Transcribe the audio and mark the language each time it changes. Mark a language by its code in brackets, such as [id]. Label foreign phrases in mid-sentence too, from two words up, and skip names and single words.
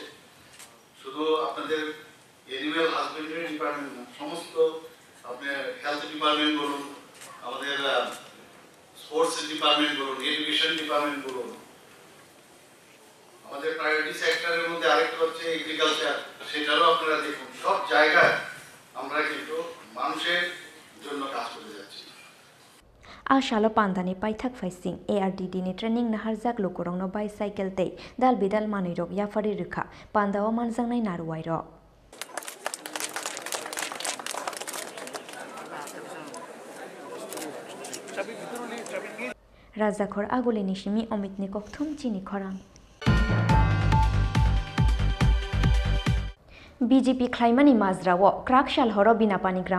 [bn] শুধু আপনাদের [en] animal husbandry department [bn] না, সমস্ত আপনার [en] health department [bn] বলুন, আমাদের [en] sports department [bn] বলুন, [en] education department [bn] বলুন, আমাদের [en] priority sector-er [bn] মধ্যে আরেকটা হচ্ছে এগ্রিকালচার, সেটারও আপনারা দেখুন। সব জায়গায় আমরা কিন্তু মানুষের জন্য কাজ করে যাচ্ছি। [trp] Ashalo pandani paithak faising ARDD ni training na harjak lokorong no bicycle tei dal bidal manirok yafari rikha pandao manjangnai naruwai ro Rajakhor aguli nishimi Omit ni kokthum chini khorang BJP Klaimani Mazrawo Krakshal Horo Binapani Gram